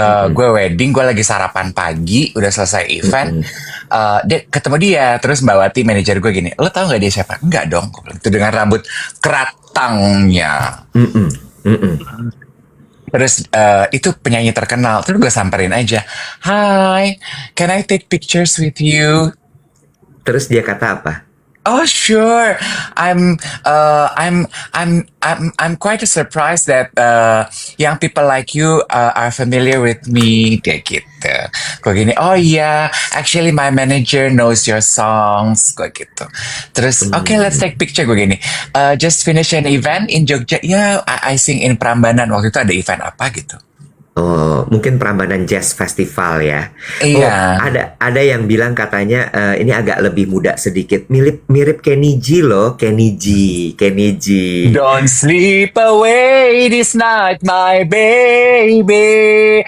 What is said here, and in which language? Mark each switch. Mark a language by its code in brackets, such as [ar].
[id] Gue wedding, gue lagi sarapan pagi, udah selesai event. Ketemu dia, terus Mbak Wati manajer gue gini, lo tau nggak dia siapa? Enggak dong, itu dengan rambut keratangnya. Terus itu penyanyi terkenal. Terus gue samperin aja, [en] "Hi, can I take pictures with you?" [id] Terus dia kata apa? [en] Oh sure, I'm I'm quite surprised that young people like you are familiar with me [id] kayak gitu. Gue gini, oh iya, [en] actually my manager knows your songs, [id] gue gitu. Terus, [en] okay, let's take picture [id] gue gini. [en] Just finish an event in Jogja, ya, I sing in Prambanan. [id] Waktu itu ada event apa gitu. Oh, mungkin Prambanan Jazz Festival ya. Oh, Iya. ada yang bilang katanya ini agak lebih muda sedikit. Mirip mirip Kenny G loh, Kenny G. [en] Don't sleep away this night, my baby.